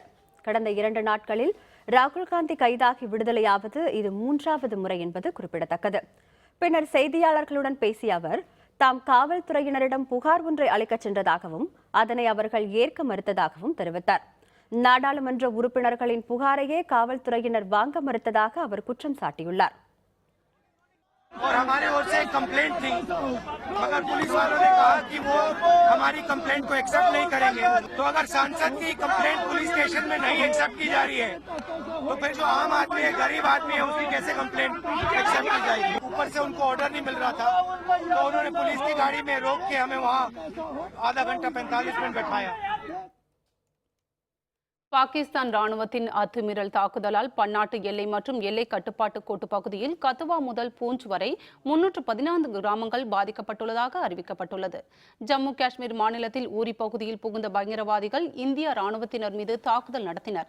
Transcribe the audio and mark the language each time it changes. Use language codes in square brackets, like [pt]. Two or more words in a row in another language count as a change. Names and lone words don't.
[ta] கடந்த 2 நாட்களில் ராகுல் காந்தி கைதாகி விடுதலையாவது இது 3வது முறை என்பது குறிப்பிடத்தக்கது. பின்னர் செய்தியாளர்களுடன் பேசிய அவர், தாம் காவல்துறையினரிடம் புகார் ஒன்றை அளிக்கச் சென்றதாகவும் அதனை அவர்கள் ஏற்க மறுத்ததாகவும் தெரிவித்தார். நாடாளுமன்ற உறுப்பினர்களின் புகாரையே காவல்துறையினர் வாங்க மறுத்ததாக அவர் குற்றம் சாட்டியுள்ளார். [hi] और हमारे ओर से एक कंप्लेंट थी, मगर पुलिस वालों ने कहा कि वो हमारी कंप्लेंट को एक्सेप्ट नहीं करेंगे। तो अगर सांसद की कंप्लेंट पुलिस स्टेशन में नहीं एक्सेप्ट की जा रही है, तो फिर जो आम आदमी है, गरीब आदमी है, उसकी कैसे कंप्लेंट एक्सेप्ट की जाएगी? ऊपर से उनको ऑर्डर नहीं मिल रहा था, तो उन्होंने पुलिस की गाड़ी में रोक के हमें वहाँ आधा घंटा 45 मिनट बैठाया. [ta] பாகிஸ்தான் ராணுவத்தின் அத்துமீறல் தாக்குதலால் பன்னாட்டு எல்லை மற்றும் எல்லை கட்டுப்பாட்டு கோட்டு பகுதியில் கத்துவா முதல் பூஞ்ச் வரை 314 கிராமங்கள் பாதிக்கப்பட்டுள்ளதாக அறிவிக்கப்பட்டுள்ளது. ஜம்மு காஷ்மீர் மாநிலத்தில் ஊரி பகுதியில் புகுந்த பயங்கரவாதிகள் இந்திய ராணுவத்தினர் மீது தாக்குதல் நடத்தினர்.